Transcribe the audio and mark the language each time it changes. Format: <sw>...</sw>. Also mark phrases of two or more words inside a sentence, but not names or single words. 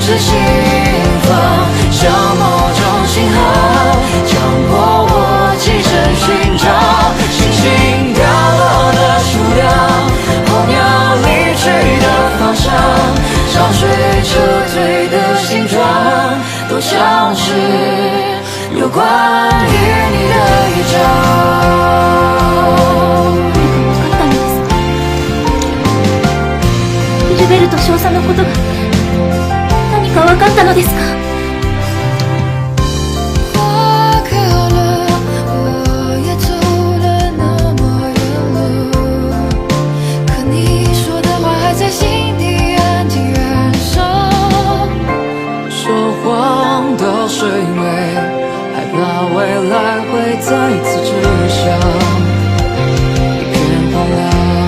<zh>斥心房，像某种信号，强迫我起身寻找星星掉落的数量，候鸟离去的方向，潮水撤退的形状，都像是有关于你的一章。</zh> <ja>ヒルベルト少佐のことが何か分かったのですか？</ja> <zh>花开好了，我也走了那么远了，可你说的话还在心底安静燃烧。说谎的是因为害怕未来会再次知晓一片荒凉。</zh>